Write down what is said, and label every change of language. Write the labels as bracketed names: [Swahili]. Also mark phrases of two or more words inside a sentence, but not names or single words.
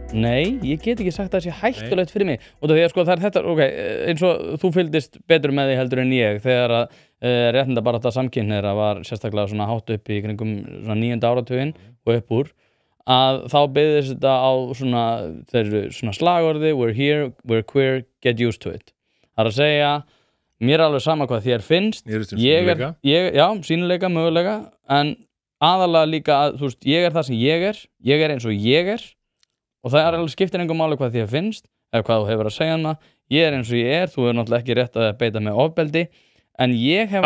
[Icelandic] Nei, ég get ekki sagt að það sé hættulegt fyrir mig. Og því að sko það er þetta, ok, eins og þú fylgdist betur með því heldur en ég þegar að réttindabarátta samkynhneigðra var sérstaklega svona hátt upp í kringum svona 9. áratuginn og upp úr, að þá byggðist þetta á svona, svona slagorði, [English] we're here, we're queer, get used to it. [Icelandic] Það er að segja, mér er alveg sama hvað þér finnst, já, sýnileika, möguleika, en aðalega líka að, þú veist, ég er það sem ég er eins og ég er, og það er alveg skiptir engum máli hvað þér finnst, eða hvað þú hefur að segja hana, ég er eins og ég er, þú er náttúrulega ekki rétt að beita með ofbeldi, en ég hef...